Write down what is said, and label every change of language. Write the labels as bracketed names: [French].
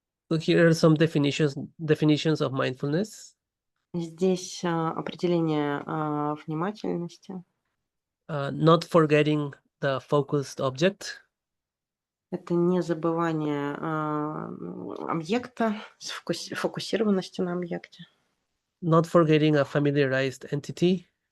[English] So here are some definitions of mindfulness. [Russian] Здесь определение внимательности. [English] Not forgetting the focused object. [Russian] Это не забывание объекта, фокусированности на объекте. [English] Not forgetting a familiarized entity.